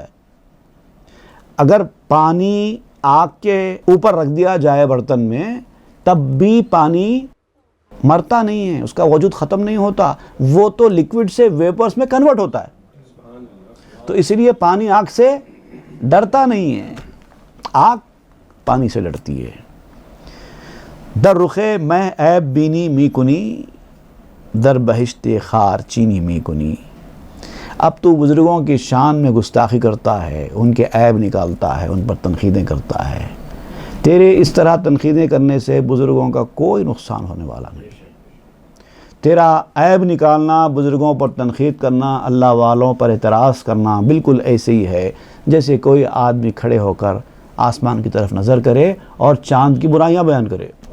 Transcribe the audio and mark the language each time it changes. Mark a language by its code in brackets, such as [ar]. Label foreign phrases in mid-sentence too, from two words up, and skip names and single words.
[ur] اگر پانی آگ کے اوپر رکھ دیا جائے برتن میں تب بھی پانی مرتا نہیں ہے، اس کا وجود ختم نہیں ہوتا، وہ تو لیکوڈ سے ویپرز میں کنورٹ ہوتا ہے۔ تو اس لیے پانی آگ سے ڈرتا نہیں ہے، آگ پانی سے ڈرتی ہے۔ [fa] در رخے میں عیب بینی می کنی، در بہشت خار چینی می کنی۔ [ur] اب تو بزرگوں کی شان میں گستاخی کرتا ہے، ان کے عیب نکالتا ہے، ان پر تنقیدیں کرتا ہے، تیرے اس طرح تنقیدیں کرنے سے بزرگوں کا کوئی نقصان ہونے والا نہیں. تیرا عیب نکالنا، بزرگوں پر تنقید کرنا، اللہ والوں پر اعتراض کرنا بالکل ایسے ہی ہے جیسے کوئی آدمی کھڑے ہو کر آسمان کی طرف نظر کرے اور چاند کی برائیاں بیان کرے.